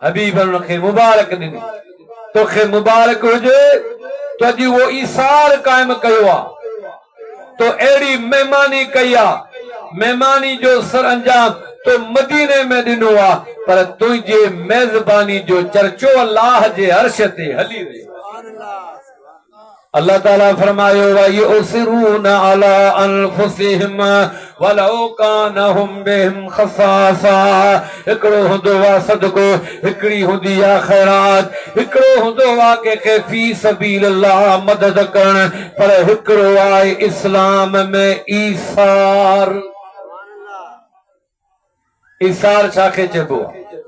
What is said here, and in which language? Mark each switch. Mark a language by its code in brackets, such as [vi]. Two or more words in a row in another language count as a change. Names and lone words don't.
[sd] हबीब उनखे मुबारक ॾिनी तोखे मुबारक हुजे तो अॼु उहो ईसार क़ाइम कयो आहे तो अहिड़ी महिमानी कई आहे महिमानी जो सर अंजाम तो मदीने में ॾिनो आहे पर तुंहिंजे मेज़बानी जो चर्चो अल्लाह जे अर्श ते हली रहियो अल्लाह ताला फरमायो [ar] ويؤثرون على أنفسهم ولو كان بهم خصاصة [sd] हिकिड़ो हूंदो आहे सदको हिकिड़ी हूंदी आहे ख़ैरात हिकिड़ो हूंदो आहे के [ar] في سبيل الله [sd] मदद करण पर हिकिड़ो आहे इस्लाम में ईसार ईसार छाखे चइबो आहे